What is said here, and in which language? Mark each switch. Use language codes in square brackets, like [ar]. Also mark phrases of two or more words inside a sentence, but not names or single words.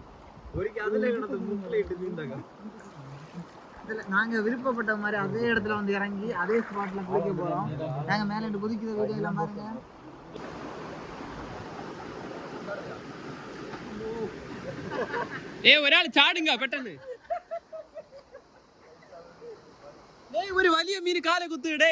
[ta] நாங்க விருப்பப்பட்ட மாதிரி அதே இடத்துல வந்து இறங்கி அதே ஸ்பாட்ல குளிக்க போறோம். நாங்க மேல இருந்து குதிக்கிற வீடியோ எல்லாம் பாருங்க. [ml] ഒരാൾ ചാടുങ്ക പെട്ടെന്ന്. ഒരു വലിയ മീൻ കാല കുത്തിടേ.